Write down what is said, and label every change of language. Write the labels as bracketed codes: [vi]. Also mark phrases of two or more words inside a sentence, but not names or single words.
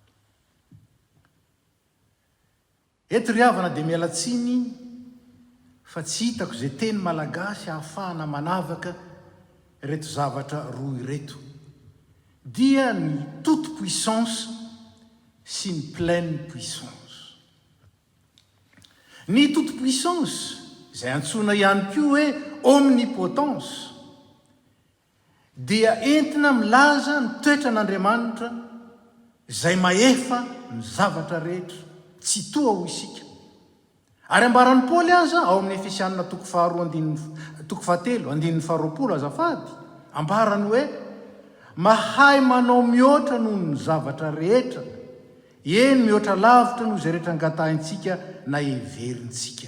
[mg] Eto ry havana dia mialatsiny fa tsy hitako izay teny malagasy ahafahana manavaka reto zavatra roa ireto, dia ny [fr] toute puissance [mg] sy ny [fr] pleine puissance. [mg] Ny [fr] toute puissance, [mg] izay antsoina ihany koa hoe omnipotence, dia entina milaza ny toetran'Andriamanitra izay maefa ny zavatra rehetra, tsy toa ho isika. Ary ambaran'ny Paoly aza ao amin'ny Efesianina 2:7 azafady, ambarany hoe mahay manao mihoatra noho ny zavatra rehetra, eny mihoatra lavitra noho izay rehetra angatahintsika na heverintsika.